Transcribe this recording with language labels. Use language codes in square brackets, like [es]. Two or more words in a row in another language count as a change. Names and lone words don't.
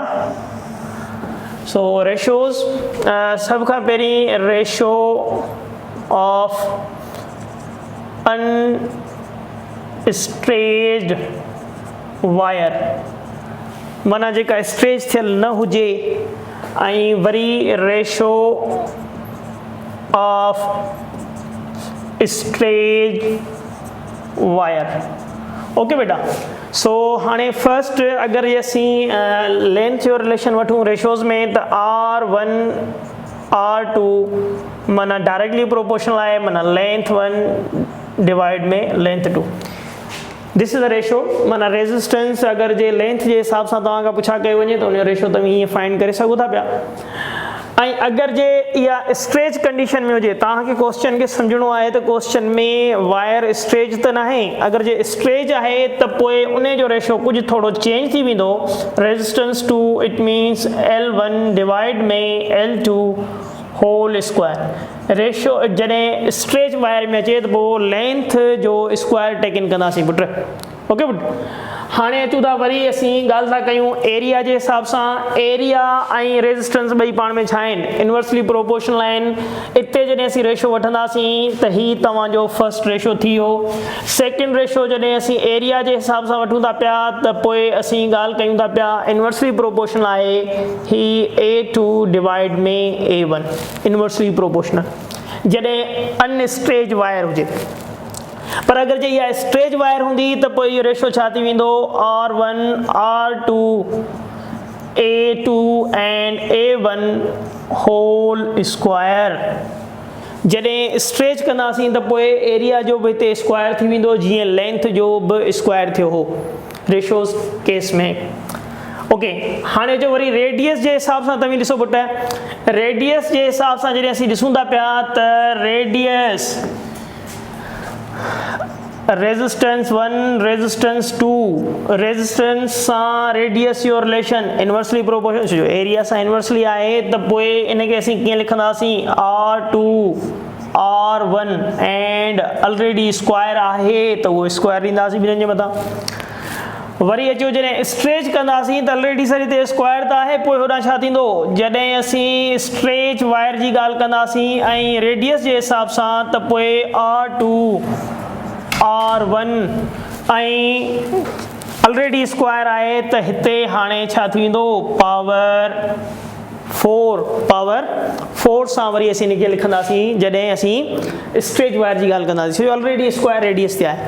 [en] so ratios, [sd] सभ खां पहिरीं [en] ratio of unstretched wire, [sd] माना जेका स्ट्रेच थियल न हुजे, ऐं वरी [en] ratio of stretch wire. [sd] ओके बेटा, सो हाणे फर्स्ट अगरि असीं लेंथ जो रिलेशन वठूं रेशोज़ में, त R1 R2 माना [en] directly proportional [sd] आहे, माना लेंथ 1 डिवाइड में लेंथ 2। [en] this is the ratio, [sd] माना रेजिस्टेंस अगरि जे लेंथ जे हिसाब सां तव्हां खां पुछा कयो वञे त उन जो रेशो तव्हां हीअं फाइंड करे सघो था पिया। ऐं अगरि जे इहा [en] stretch condition [sd] में हुजे, तव्हांखे क्वेश्चन खे सम्झणो आहे त क्वेश्चन में [en] wire stretch [sd] त न आहे, अगरि जे स्ट्रेच आहे त पोइ उन जो रेशो कुझु थोरो चेंज थी वेंदो, [en] resistance to it means L1 divide में L2 whole square। [sd] रेशो जॾहिं [en] stretch wire [sd] में अचे त पोइ लेंथ जो [en] square taken [sd] कंदासीं पुट। ओके पुट, हाणे अचूं था वरी असीं ॻाल्हि था कयूं एरिया जे हिसाब सां। एरिया ऐं रेजिस्टेंस ॿई पाण में छा आहिनि, [en] inversely proportional [sd] आहिनि। इते जॾहिं असीं रेशो वठंदासीं त ही तव्हांजो [en] first ratio [sd] थी वियो। [en] second ratio [sd] जॾहिं असीं एरिया जे हिसाब सां वठूं था पिया त पोइ असीं ॻाल्हि कयूं था पिया [en] inversely proportional [sd] आहे ही A2 डिवाइड में A1 [en] inversely proportional [sd] जॾहिं [en] unstretch wire [sd] हुजे। पर अगरि जे इहा [en] stretch wire [sd] हूंदी त पोइ इहो रेशो छा थी वेंदो, [en] R1 R2 A2 and A1 whole square. [sd] जॾहिं स्ट्रेच कंदासीं त पोइ एरिया जो बि हिते स्क्वायर थी वेंदो, जीअं लेंथ जो बि स्क्वायर थियो हो [en] ratios case [sd] में। ओके, हाणे जो वरी रेडियस जे हिसाब सां तव्हां ॾिसो पुट, रेडियस जे हिसाब सां जॾहिं असीं ॾिसूं था पिया त [en] radius resistance 1 resistance 2, [sd] रेजिस्टेंस सां रेडियस जो रिलेशन [en] inversely proportional, [sd] जो एरिया सां इनवर्सली आहे त पोइ इनखे असीं कीअं लिखंदासीं, [en] R2 R1 and already square [sd] आहे त उहो स्क्वायर ॾींदासीं ॿिन्हिनि जे मथां। वरी अचो जॾहिं स्ट्रेच कंदासीं त ऑलरेडी सर हिते स्क्वायर त आहे, पोइ होॾां छा थींदो, जॾहिं असीं [en] stretch wire [sd] जी ॻाल्हि कंदासीं ऐं रेडियस जे हिसाब सां त पोइ R2 R1 ऐं [en] already square [sd] आहे त हिते हाणे छा थी वेंदो, पावर 4 सां वरी असीं हिनखे लिखंदासीं जॾहिं असीं [en] stretch wire [sd] जी ॻाल्हि कंदासीं, छो [en] already square radius [sd] ते आहे।